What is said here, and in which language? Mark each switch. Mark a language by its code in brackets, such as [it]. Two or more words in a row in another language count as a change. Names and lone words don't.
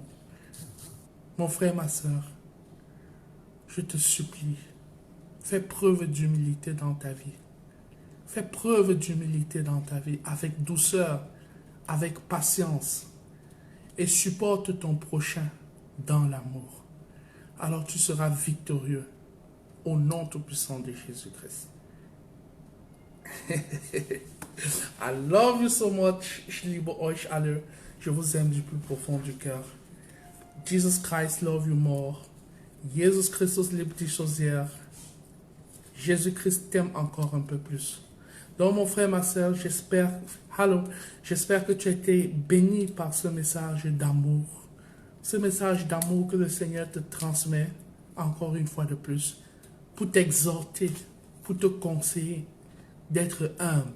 [fr] Mon frère, ma soeur, je te supplie, fais preuve d'humilité dans ta vie. Fais preuve d'humilité dans ta vie, avec douceur, avec patience, et supporte ton prochain dans l'amour. Alors tu seras victorieux au nom tout-puissant de Jésus-Christ. [en] I love you so much. [de] Ich liebe euch alle. [fr] Je vous aime du plus profond du cœur. [en] Jesus Christ love you more. [de] Jesus Christus liebt dich so sehr. [fr] Jésus-Christ t'aime encore un peu plus. Donc mon frère, ma soeur, j'espère que tu as été béni par ce message d'amour. Ce message d'amour que le Seigneur te transmet, encore une fois de plus, pour t'exhorter, pour te conseiller d'être humble.